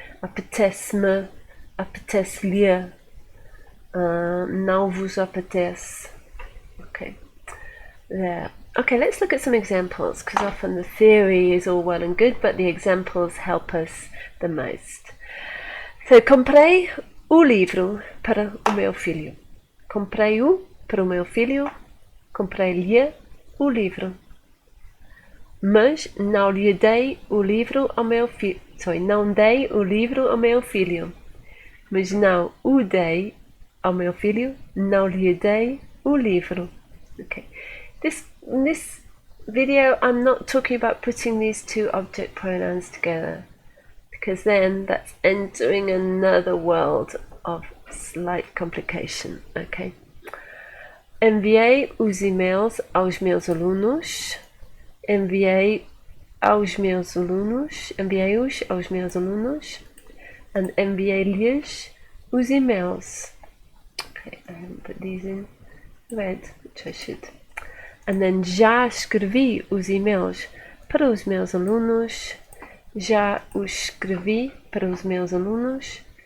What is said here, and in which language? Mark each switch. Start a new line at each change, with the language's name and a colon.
Portuguese: Apetece-me, apetece-lhe. Não vos apetece.
English: Okay, there. Okay, let's look at some examples, because often the theory is all well and good, but the examples help us the most.
Portuguese: So, comprei o livro para o meu filho. Comprei-o para o meu filho. Comprei-lhe o livro. Mas não lhe dei o livro ao meu filho. Não dei o livro ao meu filho. Mas não o dei ao meu filho. Não lhe dei o livro. Okay.
English: In this video, I'm not talking about putting these two object pronouns together, because then that's entering another world of slight complication. Okay.
Portuguese: Enviei os e-mails aos meus alunos. Enviei aos meus alunos. Enviei-os aos meus alunos. And enviei-lhes os e-mails.
English: Okay, I haven't put these in red, which I should. And then
Portuguese: já escrevi os e-mails para os meus alunos. Já os escrevi para os meus alunos.